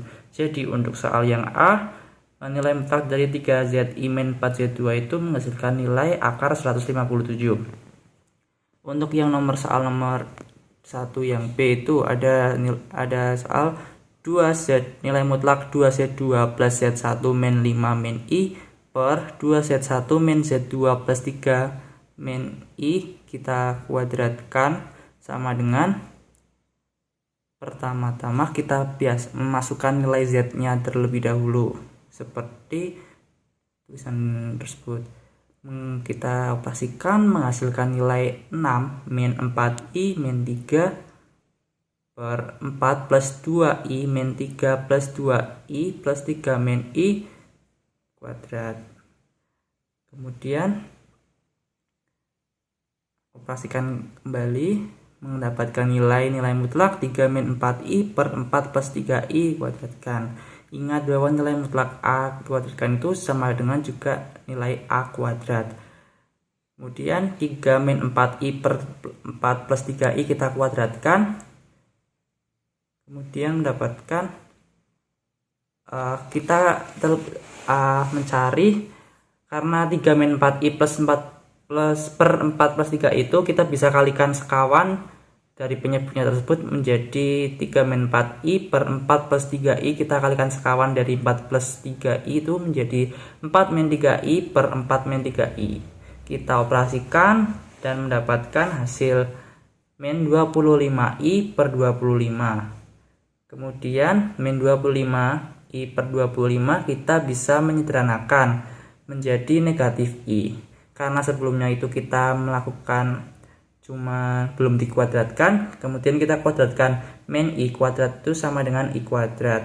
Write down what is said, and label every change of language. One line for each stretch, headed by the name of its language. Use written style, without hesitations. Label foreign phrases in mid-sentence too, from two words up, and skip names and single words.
Indonesian: Jadi untuk soal yang A, nilai mutlak dari 3ZI min 4Z2 itu menghasilkan nilai akar 157. Untuk yang soal nomor 1 yang B itu ada soal 2Z, nilai mutlak 2Z2 plus Z1 min 5 min I per 2Z1 min Z2 plus 3 min I. Kita kuadratkan sama dengan pertama-tama kita memasukkan nilai Z nya terlebih dahulu seperti tulisan tersebut. Kita operasikan menghasilkan nilai 6 min 4I min 3 per 4 plus 2I min 3 plus 2I plus 3 min I kuadrat. Kemudian operasikan kembali mendapatkan nilai mutlak 3 min 4I per 4 plus 3I kuadratkan. Ingat bahwa nilai mutlak A kuadratkan itu sama dengan juga nilai A kuadrat. Kemudian 3 min 4I per 4 plus 3I kita kuadratkan. Kemudian mendapatkan kita mencari, karena 3 min 4I plus 4 plus 3 itu kita bisa kalikan sekawan dari penyebutnya tersebut menjadi 3 min 4I per 4 plus 3I. Kita kalikan sekawan dari 4 plus 3I itu menjadi 4 min 3I per 4 min 3I. Kita operasikan dan mendapatkan hasil min 25I per 25. Kemudian min 25I per 25 kita bisa menyederhanakan menjadi negatif I. Karena sebelumnya itu kita melakukan cuma belum dikuadratkan, kemudian kita kuadratkan min I kuadrat itu sama dengan I kuadrat.